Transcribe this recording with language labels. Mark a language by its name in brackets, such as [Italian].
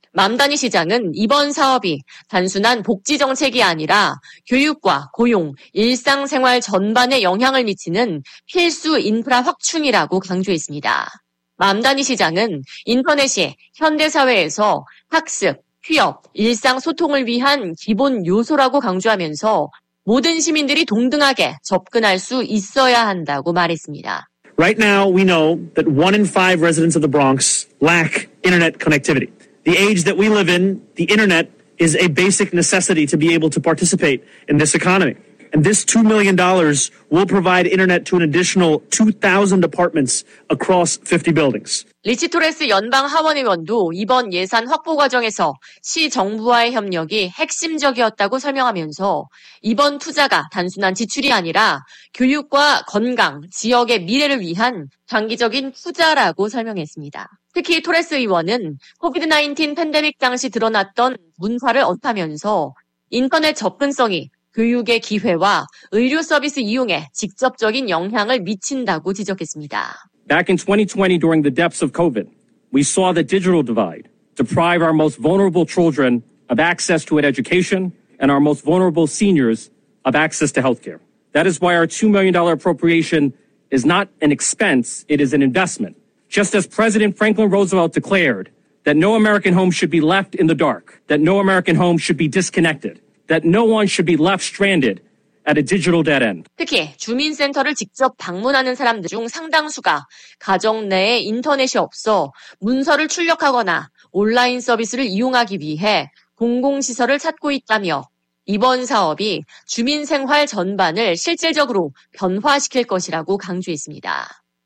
[Korean] 맘다니 시장은 이번 사업이 단순한 복지 정책이 아니라 교육과 고용, 일상생활 전반에 영향을 미치는 필수 인프라 확충이라고 강조했습니다. 맘다니 시장은 인터넷이 현대사회에서 학습, 취업, 일상 소통을 위한 기본 요소라고 강조하면서 모든 시민들이 동등하게 접근할 수 있어야 한다고 말했습니다. [English] Right now we know that one in five residents of the Bronx lack internet connectivity. The age that we live in, the internet is a basic necessity to be able to participate in this economy. And this $2 million will provide internet to an additional 2,000 apartments across 50 buildings. [Korean] 리치 토레스 연방 하원 의원도 이번 예산 확보 과정에서 시 정부와의 협력이 핵심적이었다고 설명하면서 이번 투자가 단순한 지출이 아니라 교육과 건강, 지역의 미래를 위한 장기적인 투자라고 설명했습니다. 특히 토레스 의원은 COVID-19 팬데믹 당시 드러났던 문화를 언급하면서 인터넷 접근성이 교육의 기회와 의료 서비스 이용에 직접적인 영향을 미친다고 지적했습니다. [English] Back in 2020 during the depths of COVID, we saw the digital divide deprive our most vulnerable children of access to an education and our most vulnerable seniors of access to healthcare. That is why our $2 million appropriation is not an expense, it is an investment. Just as President Franklin Roosevelt declared that no American home should be left in the dark, that no American home should be disconnected, that no one should be left stranded at a digital dead end. [Korean] 특히 주민센터를 직접 방문하는 사람들 중 상당수가 가정 내에 인터넷이 없어 문서를 출력하거나 온라인 서비스를 이용하기 위해 공공시설을 찾고 있다며 이번 사업이 주민생활 전반을 실질적으로 변화시킬 것이라고 강조했습니다.